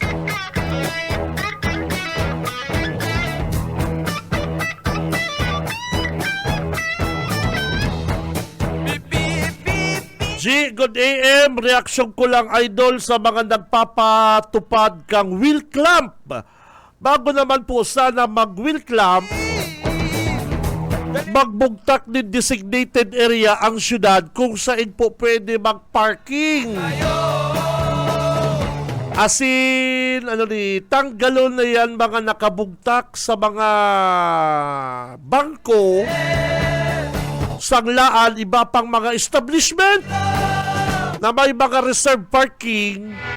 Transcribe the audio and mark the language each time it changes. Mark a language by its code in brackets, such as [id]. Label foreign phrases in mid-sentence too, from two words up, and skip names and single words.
[en] G, good AM. [bik] Reaksyon ko lang, idol, sa mga nagpapatupad kang [en] wheel clamp. [bik] Bago naman po sana mag- [en] wheel clamp, [bik] magbugtak din designated area ang syudad kung saan po pwede mag-parking. Asin, tanggalon na yan mga nakabugtak sa mga bangko, sanglaan, iba pang mga establishment na may mga [en] reserve parking.